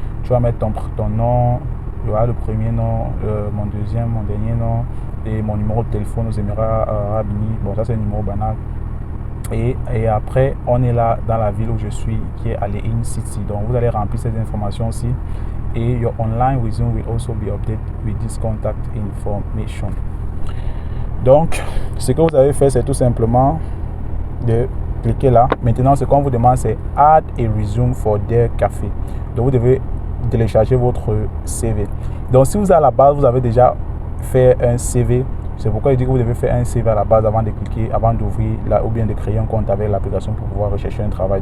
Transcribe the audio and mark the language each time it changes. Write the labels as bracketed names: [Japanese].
[French] Tu vas mettre ton nom, il y aura le premier nom, mon deuxième, mon dernier nom et mon numéro de téléphone aux Émirats Arabes Unis. Bon, ça c'est un numéro banal. Et après, on est là dans la ville où je suis, qui est à Ligne City. Donc, vous allez remplir ces informations-ci. [English] Et your online resume will also be updated with this contact information. [French] Donc, ce que vous avez fait, c'est tout simplement de cliquer là. Maintenant, ce qu'on vous demande, c'est [English] add a resume for their café. [French] Donc, vous devez télécharger votre CV. Donc, si vous à la base, vous avez déjà fait un CV, c'est pourquoi il dit que vous devez faire un CV à la base avant de cliquer, avant d'ouvrir ou bien de créer un compte avec l'application pour pouvoir rechercher un travail.